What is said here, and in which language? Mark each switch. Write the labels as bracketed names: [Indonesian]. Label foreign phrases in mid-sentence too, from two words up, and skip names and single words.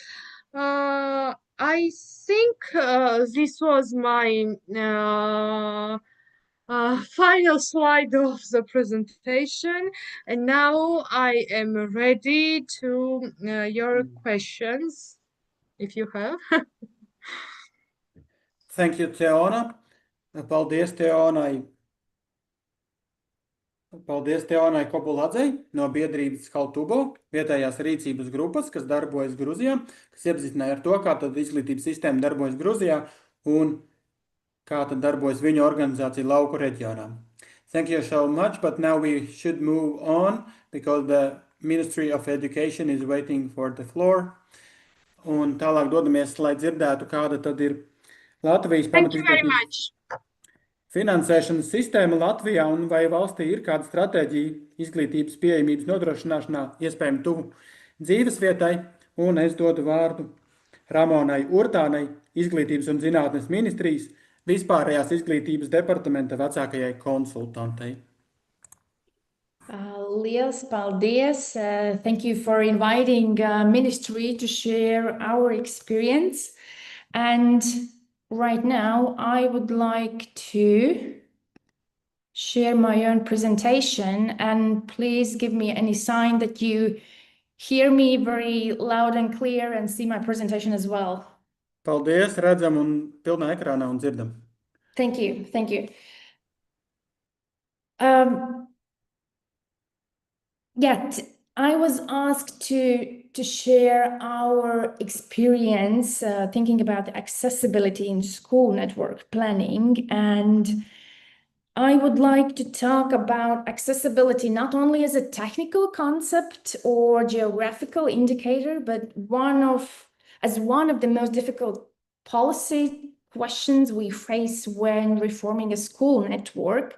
[English] I think this was my final slide of the presentation, and now I am ready to your questions, if you have. Thank you, [Latvian] Teona. Paldies, Teonai. Paldies Teonai Kobuladzei no biedrības Situācija, vietējās rīcības grupas, kas darbojas Gruzijā, kas iepazīstināja ar to, kā tad izglītības sistēma darbojas Gruzijā un kā tad darbojas viņu organizācija lauku reģionā. [English] Thank you so much, but now we should move on because the Ministry of Education is waiting for the floor. [Latvian] Un tālāk dodamies, lai dzirdētu, kāda tad ir Latvijas pamatizglītības finansēšanas sistēma Latvijā un vai valstī ir kāda stratēģija izglītības pieejamības nodrošināšanā iespējami tuvu dzīvesvietai. Un es dodu vārdu Ramonai Urtānai, Izglītības un zinātnes ministrijas vispārējās izglītības departamenta vecākajai konsultantei. Liels paldies. [English] Thank you for inviting ministry to share our experience. And right now, I would like to share my own presentation, and please give me any sign that you hear me very loud and clear and see my presentation as well. [Latvian] Paldies, redzam un pilnā ekrānā un dzirdam. [English] Thank you, thank you. I was asked to share our experience thinking about the accessibility in school network planning, and I would like to talk about accessibility not only as a technical concept or geographical indicator, but as one of the most difficult policy questions we face when reforming a school network.